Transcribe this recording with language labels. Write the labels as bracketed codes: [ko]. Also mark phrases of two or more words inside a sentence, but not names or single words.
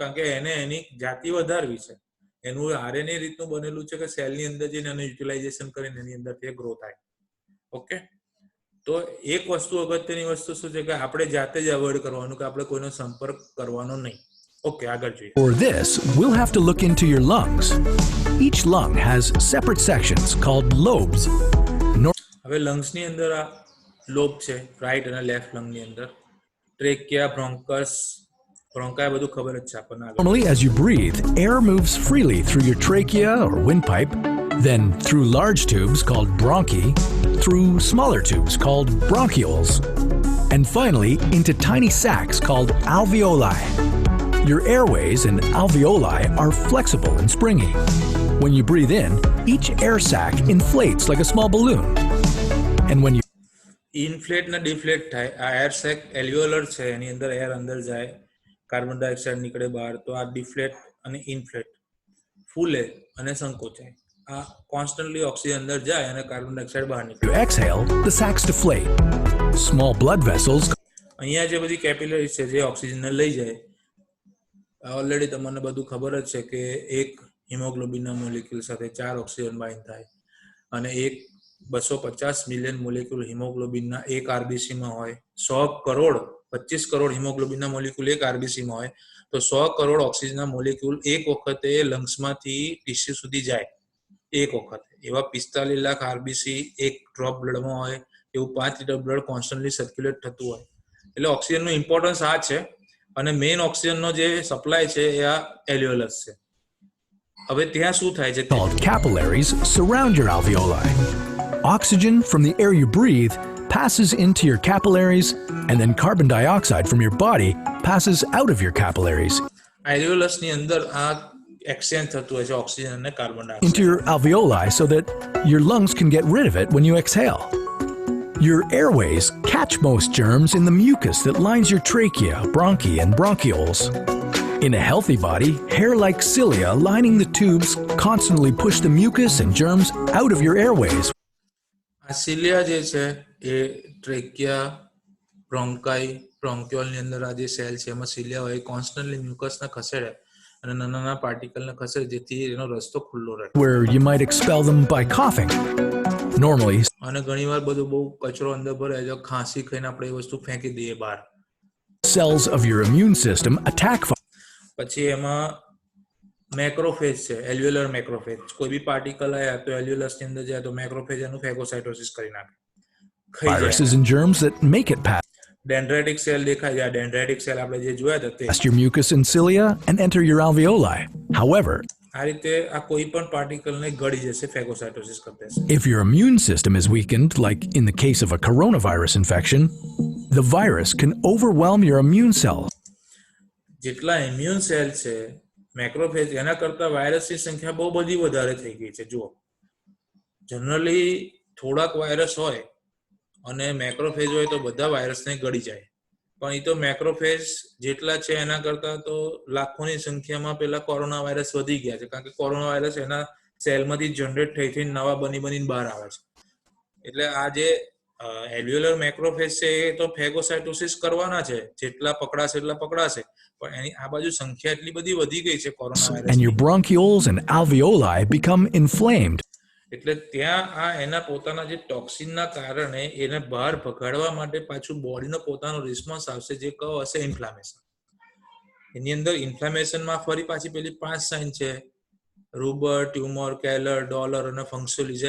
[gu] કારણ કે એને એની જાતિ વધારવી છે. એનું આરએનએ રીતનું બનેલું છે કે સેલની અંદર જઈને એનું યુટિલાઇઝેશન કરીને એની અંદરથી ગ્રો થાય. ઓકે, તો એક વસ્તુ અગત્યની વસ્તુ શું છે કે આપણે જાતે જ અવોઇડ કરવાનું કે આપણે કોઈનો સંપર્ક કરવાનો નહીં. ઓકે, આગળ જોઈએ. [en] For this, we'll have to look into your lungs. Each lung has separate sections called lobes. [gu] હવે લંગ્સની અંદર આ લોબ છે, રાઈટ અને [en] left lung [gu] અંદર. [en] trachea, bronchus, bronchi [gu] બધું ખબર જ છે આપણને. [en] Normally, as you breathe, air moves freely through your trachea or windpipe, then through large tubes called bronchi, through smaller tubes called bronchioles, and finally into tiny sacs called alveoli. Your airways and alveoli are flexible and springy. When you breathe in, each air sac inflates like a small balloon. And when you [gu] ઇન્ફ્લેટ ને ડિફ્લેટ થાય. આ [en] air sac alveolar [gu] છે, એની અંદર એર અંદર જાય, [en] carbon dioxide [gu] નીકળે બહાર. તો આ ડિફ્લેટ અને ઇન્ફ્લેટ, ફૂલે અને સંકોચાય. આ કોન્સ્ટન્ટલી ઓક્સિજન અંદર જાય અને [en] carbon dioxide [gu] બહાર નીકળે. [en] exhale, the sacs deflate. Small blood vessels [gu] અહીંયા જે બધી કેપિલરીઝ છે જે ઓક્સિજનને લઈ જાય, ઓલરેડી તમને બધું ખબર જ છે કે એક હિમોગ્લોબિનના મોલેક્યુલ સાથે 4 [en] oxygen bind [gu] થાય અને એક 250 [en] million molecule [gu] હિમોગ્લોબિનના એક આરબીસીમાં હોય. 100 કરોડ 25 કરોડ હિમોગ્લોબિનના મોલેક્યુલ એક આરબીસીમાં હોય તો 100 કરોડ ઓક્સિજનના મોલેક્યુલ એક વખતે લંગ્સમાંથી ટીસ્યુ સુધી જાય એક વખતે. એવા 45 લાખ આરબીસી એક [en] drop blood [gu] હોય, એવું 5 લીટર [en] blood constantly circulate [gu] થતું હોય. એટલે ઓક્સિજનનું ઇમ્પોર્ટન્સ આ છે. અને [en] main oxygen [gu] જે સપ્લાય છે એ આ એલ્વિયોલસ છે. હવે ત્યાં શું થાય છે? [en] called capillaries surround your alveoli. Oxygen from the air you breathe passes into your capillaries, and then carbon dioxide from your body passes out of your capillaries [gu] એલ્વિયોલસની અંદર આ એક્સચેન્જ થતું હોય છે ઓક્સિજન અને કાર્બન [en] into [gu] ડાયોક્સાઇડ. [en] your alveoli so that your lungs can get rid of it when you exhale. Your airways catch most germs in the mucus that lines your trachea, bronchi, and bronchioles. In a healthy body, hair-like cilia lining the tubes constantly push the mucus and germs out of your airways. [gu] આ સિલિયા જે છે એ [en] trachea, bronchi, bronchiole [gu] અંદર આ જે સેલ છે એમાં સિલિયા હોય, [en] constantly mucus [gu] ખસેડે અને નાના નાના પાર્ટિકલને ખસેડે જેથી એનો રસ્તો ખુલ્લો રહે. [en] Where you might expel them by coughing. Normally, [gu] અને ઘણીવાર બધું બહુ કચરો અંદર ભરાય છે, ખાંસી ખાઈને આપણે એ વસ્તુ ફેંકી દઈએ બહાર. [en] cells of your immune system attack [gu] પછી એમાં મેક્રોફેજ છે, [en] alveolar macrophage. [gu] કોઈ બી પાર્ટિકલ આવ્યા તો એલ્વિયોલસની અંદર જાય તો મેક્રોફેજ એનું ફેગોસાઇટોસિસ કરી નાખે. ખાઈ જાય. [en] Viruses and germs that make it past dendritic cell [gu] દેખાય છે. આ [en] dendritic cell [gu] આપણે જે જોયા હતા તે. [en] your mucus and cilia and enter your alveoli. However, [gu] આ રીતે આ કોઈ પણ પાર્ટિકલને ગળી જશે, ફેગોસાઇટોસિસ કરી દેશે. [en] if your immune system is weakened, like in the case of a coronavirus infection, the virus can overwhelm your immune cells. [gu] જેટલા [en] immune cell [gu] છે મેક્રોફેજ એના કરતા વાયરસની સંખ્યા બહુ બધી વધારે થઈ ગઈ છે. જુઓ, જનરલી થોડાક વાયરસ હોય અને મેક્રોફેજ હોય તો બધા વાયરસને ગળી જાય, પણ એ તો મેક્રોફેજ જેટલા છે એના કરતા તો લાખોની સંખ્યામાં પેલા [en] corona virus [gu] વધી ગયા છે, કારણ કે [en] corona virus [gu] એના સેલમાંથી જનરેટ થઈને નવા બનીને બહાર આવે છે. એટલે આ જે [en] alveolar macrophage [gu] છે એ તો ફેગોસાઇટોસિસ કરવાના છે, જેટલા પકડાશે એટલા પકડાશે, પણ એની આ બાજુ સંખ્યા એટલી બધી વધી ગઈ છે [en] corona virus, And your bronchioles and alveoli become inflamed. [gu] એટલે ત્યાં આ એના પોતાના જે ટોક્સિનના કારણે એને બહાર ભગાડવા માટે પાછું બોડીનો પોતાનો રિસ્પોન્સ આવશે, જે કહો હશે ઇન્ફ્લામેશન. એની અંદર ઇન્ફ્લામેશનમાં ફરી પાછી પેલી 5 સાઇન છે, [la] rubor, tumor, calor, dolor [gu] અને ફંક્શિયોલિઝા.